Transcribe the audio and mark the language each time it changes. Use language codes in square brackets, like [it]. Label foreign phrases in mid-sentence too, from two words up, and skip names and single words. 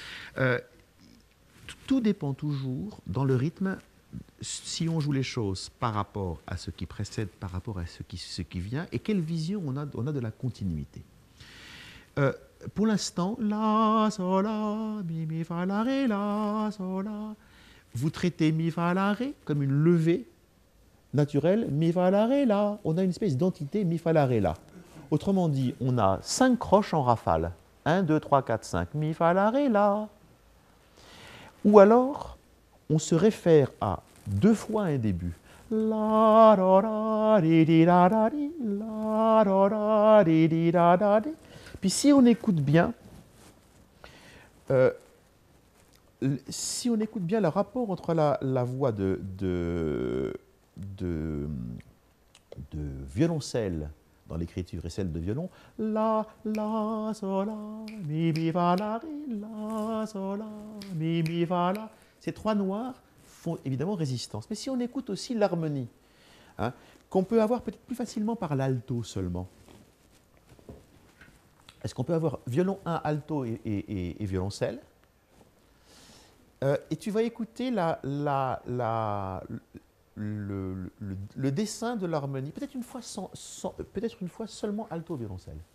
[fr] Tout dépend toujours, dans le rythme, si on joue les choses par rapport à ce qui précède, par rapport à ce qui vient, et quelle vision on a de la continuité. Pour l'instant, la, sol, la, mi, fa, la, ré, la, sol, la. Vous traitez mi, fa, la, ré comme une levée naturelle, mi, fa, la, ré, la. On a une espèce d'entité mi, fa, la, ré, la. Autrement dit, on a 5 croches en rafale. 1, 2, 3, 4, 5. Mi, fa, la, ré, la. Ou alors, on se réfère à 2 fois un début. La, da, da, di, di, da, da, di, la, da, da, di, di, da, da, di. Puis si on écoute bien, le rapport entre la voix de violoncelle dans l'écriture et celle de violon, la, sol, la, mi, fa, la, ré, la, sol, la, mi, fa, la. Ces 3 noirs font évidemment résistance. Mais si on écoute aussi l'harmonie, hein, qu'on peut avoir peut-être plus facilement par l'alto seulement. Est-ce qu'on peut avoir violon 1, alto et violoncelle? Et tu vas écouter le dessin de l'harmonie, peut-être une fois peut-être une fois seulement alto violoncelle.